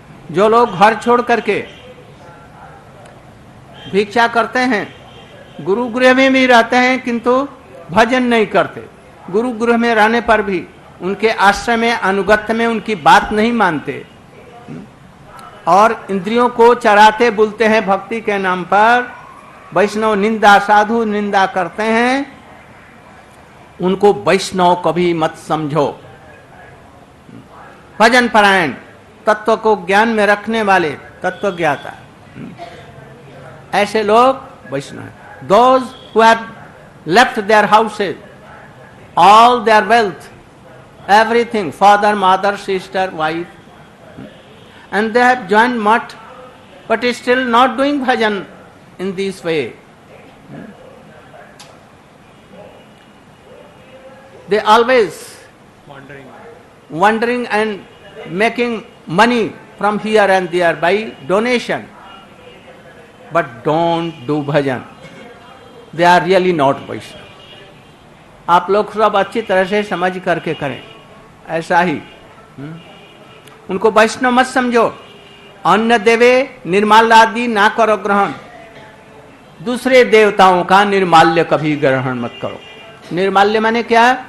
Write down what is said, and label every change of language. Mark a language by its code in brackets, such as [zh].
[hi] जो लोग घर छोड़ करके भिक्षा करते हैं, गुरु गृह में भी रहते हैं किंतु भजन नहीं करते, गुरु गृह में रहने पर भी उनके आश्रय में अनुगत्य में उनकी बात नहीं मानते और इंद्रियों को चराते बुलते हैं भक्ति के नाम पर, वैष्णव निंदा साधु निंदा करते हैं, उनको वैष्णव कभी मत समझो। भजन परायण, तत्व को ज्ञान में रखने वाले, तत्व ज्ञाता, ऐसे लोग वैष्णव हैं। [en] Those who have left their houses, all their wealth, everything, father, mother, sister, wife, and they have joined mutt, but is still not doing bhajan in this way. They always wandering and making money from here and there by donation, but don't do bhajan. They are really not Vaishnava. [hi] आप लोग सब अच्छी तरह से समझ करके करें, ऐसा ही। उनको वैष्णव मत समझो। अन्न देवे निर्माल्यादि ना करो ग्रहण, दूसरे देवताओं का निर्माल्य कभी ग्रहण मत करो। निर्माल्य माने क्या?